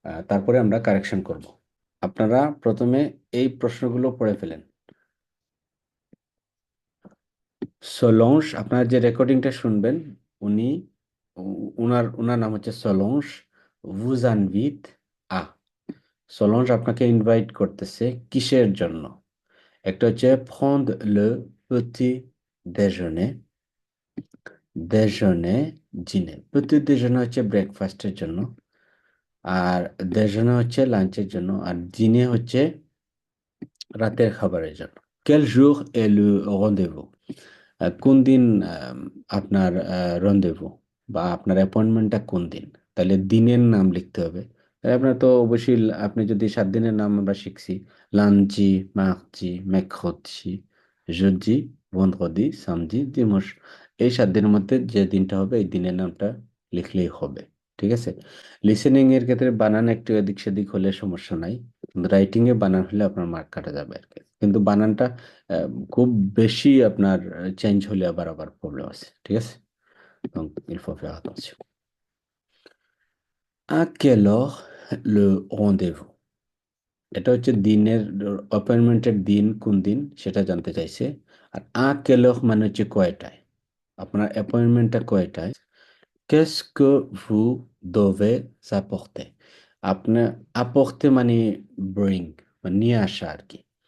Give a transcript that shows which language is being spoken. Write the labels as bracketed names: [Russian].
[Bangla] তারপরে আমরা কারেকশন করব। আপনারা প্রথমে এই প্রশ্নগুলো পড়ে ফেলেন। সোলংস, আপনার যে রেকর্ডিংটা শুনবেন, উনি উনার উনার নাম হচ্ছে সোলংস ভুজানভিত আ। সোলংস আপনাকে ইনভাইট করতেছে কিসের জন্য? একটা হচ্ছে [French] prendre le petit déjeuner, déjeuner, dîner। [Bangla] petit déjeuner হচ্ছে ব্রেকফাস্টের জন্য, আর déjeuner হচ্ছে লাঞ্চের জন্য, আর dîner হচ্ছে রাতের খাবারের জন্য। [French] quel jour est le rendez-vous? [Bangla] কোন দিন আপনার রন্দেভু বা আপনার অ্যাপয়েন্টমেন্টটা কোন দিন? তাহলে দিনের নাম লিখতে হবে। তাহলে আপনার তো অবশ্যই আপনি যদি 7 দিনের নাম আমরা শিখছি, লাঞ্জি, মার্জি, মেক্রোজি, জেডি, ভেন্ড্রেদি, সামজি, দিমস, এই 7 দিনের মধ্যে যে দিনটা হবে এই দিনের নামটা লিখলেই হবে, ঠিক আছে। লিসেনিং এর ক্ষেত্রে বানান একটু এদিক সেদিক হলে সমস্যা নাই, কিন্তু রাইটিং এ বানান হলে আপনার মার্ক কাটা যাবে আর কি। কিন্তু বানানটা খুব বেশি আপনার চেঞ্জ হলে আবার প্রবলেম আছে, ঠিক আছে। [French] Donc, il faut faire attention. À quelle heure le rendez-vous? [Bangla] এটা হচ্ছে দিনের অ্যাপয়েন্টমেন্টের দিন কোন দিন সেটা জানতে চাইছে। আর আ [French] quelle heure [Bangla] মানে হচ্ছে কয়টায়, আপনার অ্যাপয়েন্টমেন্টটা কয়টায়। [French] Qu'est-ce que vous devez apporter? [Bangla] আপনার apporter মানে bring, মানে নিয়ে আসা আর কি।